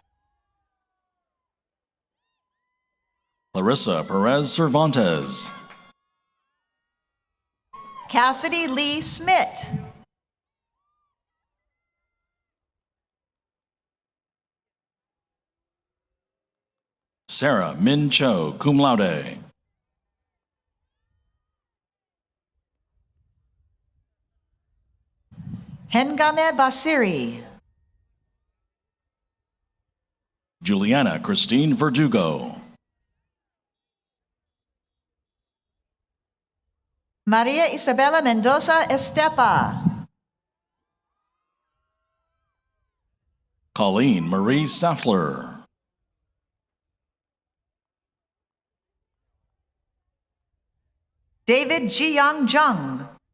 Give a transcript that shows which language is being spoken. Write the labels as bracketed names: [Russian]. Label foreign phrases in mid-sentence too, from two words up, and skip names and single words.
[English] Larissa Perez Cervantes. Cassidy Lee Smith. Sarah Min Cho, [Latin] cum laude. [English] Hengame Basiri. Juliana Christine Verdugo. Maria Isabela Mendoza Estepa. Colleen Marie Saffler. David Jiyoung Jung.